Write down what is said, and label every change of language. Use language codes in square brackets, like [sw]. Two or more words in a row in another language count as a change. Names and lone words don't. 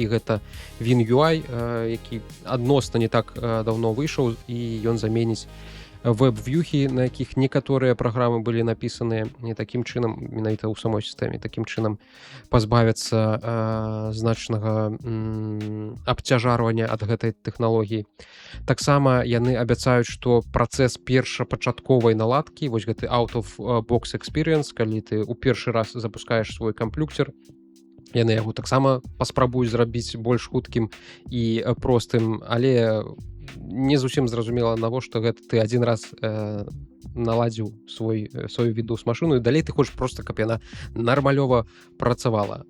[be] Гэта WinUI, які адносна не так даўно выйшаў, і ён заменіць веб-вьюхі, на якіх некаторыя праграмы былі напісаныя не такім чынам, менавіта ў самой сістэме, такім чынам пазбавіцца значнага абцяжарвання ад гэтай тэхналогіі. Таксама яны абяцаюць, што працэс першапачатковай наладкі, вось гэты [en] out of box experience, [be] калі ты ў першы раз запускаеш свой камплюктер, яны яго таксама паспрабуюць зрабіць больш хуткім і простым, але не зусім зразумела, навошта гэта ты адзін раз наладзіў сваю Windows машыну і далей ты хочаш проста, каб яна нармалёва працавала.